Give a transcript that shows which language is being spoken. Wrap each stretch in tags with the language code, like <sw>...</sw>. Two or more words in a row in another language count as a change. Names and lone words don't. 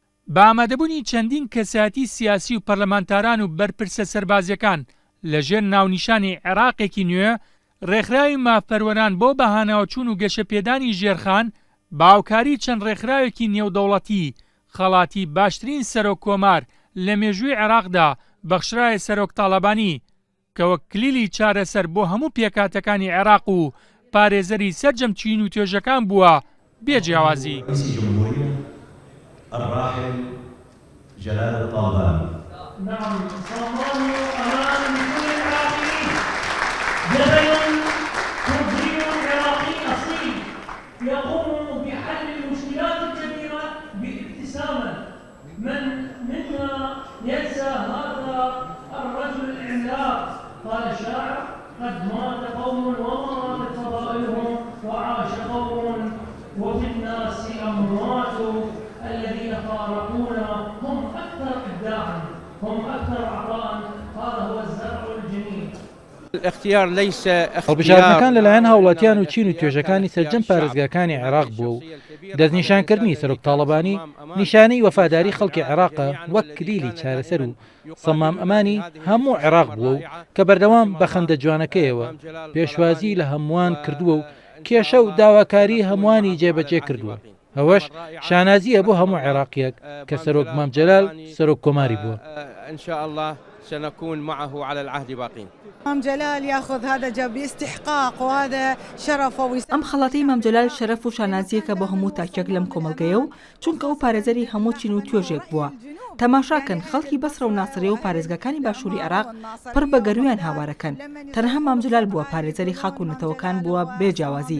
<ckb>بە ئامادەبوونی چەندین کەسایەتی سیاسی و پەرلەمانتاران و بەرپرسە سەربازیەکان لەژێر ناونیشانی عێراقێکی نوێ، ڕێکخراوی مافپەروەران بۆ بەهاناوچوون و گەشەپێدانی ژێرخان باوکاری چەند ڕێکخراوێکی نێودەوڵەتی خەڵاتی باشترین سەرۆک کۆمار لە مێژووی عێراقدا بەخشرایە سەرۆک تاڵەبانی کە وەک کلیلی چارەسەر بۆ هەموو پێکاتەکانی عێراق و پارێزەری سەرجەم چین و توێژەکان بووە بێجیاوازی.</ckb> <ar>الراحل جلال الطالباني. نعم، صمام أمام كل العراقيين جبل كردي عراقي أصيل يقوم بحل المشكلات الكبيرة بابتسامة. من منا ينسى هذا الرجل العملاق؟ قال الشاعر: قد مات قوم وماتت فضائلهم وعاش قوم وفي الناس أموات. الذين فارقونا هم أكثر إبداعا، هم أكثر عطاء. هذا هو الزرع الجميل. الاختيار ليس</ar> <ckb>هەڵبژاردنەکان لەلایەن هاوڵاتیان و چین و توێژەکانی سەرجەم پارێزگاکانی عێراق بووە و دەستنیشانکردنی سەرۆک تاڵەبانی نیشانەی وەفاداری خەڵکی عێراقە وەک کلیلی چارەسەر و سەمام ئەمانی هەموو عێراق بووە و کە بەردەوام بە خەندە جوانەکەیەوە پێشوازی لە هەمووان کردووە و کێشە و داواکاری هەمووانی جێبەجێ کردووە. ئەوەش شانازیە بۆ هەموو عێراقیەک کە سەرۆک مام جەلال سەرۆک کۆماری بووە.</ckb> <ar>إن شاء الله سنكون معه على العهد باقين. مام جلال ياخذ هذا جاب باستحقاق وهذا شرفه.</ar> <ckb>ئەم خەڵاتی مام جەلال شەرەف و شانازیەکە بۆ هەموو تاکێک لەم کۆمەلگەیە و چونکە ئەو پارێزەری هەموو چین و توێژێک بووە. تەماشاکەن خەڵکی بەسرە و ناسرێ و پارێزگاکانی باشووری عێراق پڕ بە گەرویان هاوارەکەن. تەنها مام جەلال بووە پارێزەری خاک و نەتەوەکان بووە بێجیاوازی.</ckb>